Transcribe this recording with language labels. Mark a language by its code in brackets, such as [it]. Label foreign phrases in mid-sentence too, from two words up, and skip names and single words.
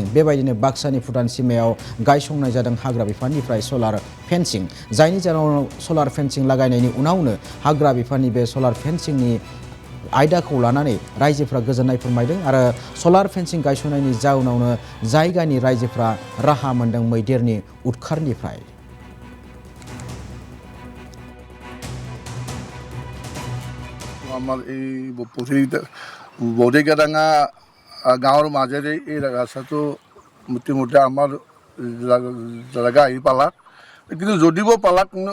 [brx] बेबायदिनो बाक्सानि भुटान सीमायाव गायसंनाय जादों हाग्रा बिफाननिफ्राय [en] solar fencing, [brx] जायनि जाउनाव [en] solar fencing [brx] लागायनायनि उनावनो हाग्रा बिफाननि बे [en] solar fencingनि [brx] आयदाखौ लानानै रायजोफ्रा गोजोननाय फोरमायदों आरो [en] solar fencing [brx] गायसननायनि जाउनावनो जायगानि रायजोफ्रा राहा मोनदों मैदेरनि उदखारनिफ्राय। [as] আমাৰ এই বৰিগাডাঙা গাঁৱৰ মাজেৰে এই ৰাস্তাটো মোটামুটি আমাৰ জেগা আহি পালাক, কিন্তু যদিও পালাক কিন্তু